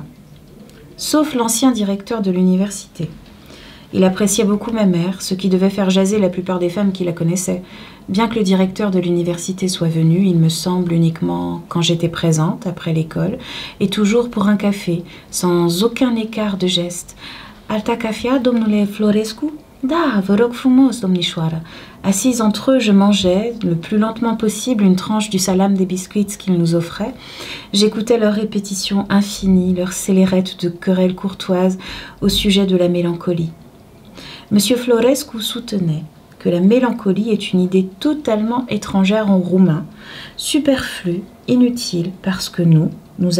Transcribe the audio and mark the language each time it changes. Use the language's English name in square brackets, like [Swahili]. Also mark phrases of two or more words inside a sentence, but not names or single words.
[French] Sauf l'ancien directeur de l'université. Il appréciait beaucoup ma mère, ce qui devait faire jaser la plupart des femmes qui la connaissaient. Bien que le directeur de l'université soit venu, il me semble uniquement quand j'étais présente, après l'école, et toujours pour un café, sans aucun écart de geste. [Romanian] Alta cafea, domnule Florescu? Da, vă rog frumos, domnișoară. [French] Assise entre eux, je mangeais, le plus lentement possible, une tranche du salam des biscuits qu'ils nous offraient. J'écoutais leurs répétitions infinies, leurs scélérettes de querelles courtoises au sujet de la mélancolie. Monsieur Florescu soutenait que la mélancolie est une idée totalement étrangère en roumain, superflue, inutile, parce que nous